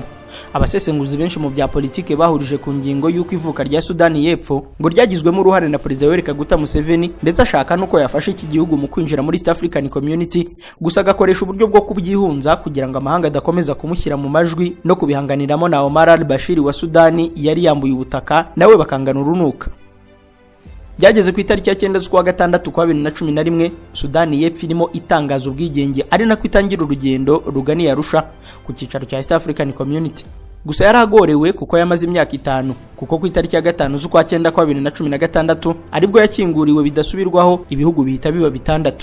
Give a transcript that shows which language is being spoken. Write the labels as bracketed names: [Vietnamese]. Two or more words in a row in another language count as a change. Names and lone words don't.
[Kinyarwanda] Abasesenguzi benshi mu bya politike bahurije ku ngingo y'uko ivuka rya Sudani y'Epfo ngo ryagizwemo uruhare na President Yoweri Kaguta Museveni ndetse ashaka nuko yafashe iki gihugu mu kwinjira muri East African Community gusa agakoresha uburyo bwo kubyihunza kugira ngo amahanga adakomeza kumushyira mu majwi no kubihanganiramo na Omar al-Bashir wa Sudani yari yambuye ubutaka nawe bakangana urunuka. Byageze ku itariki ya 9 z'ukwa 6 kwa 2011 Sudani y'Epfo irimo itangaza ubwigenge ari nako itangira urugendo ruganiye Arusha ku cyicaro cya East African Community. Gusa yaragorewe kuko yamaze imyaka 5 kuko ku itariki ya 5 z'ukwa 9 kwa 2016 aribwo yakinguriwe bidasubirwaho ibihugu bihita biba bitandatu.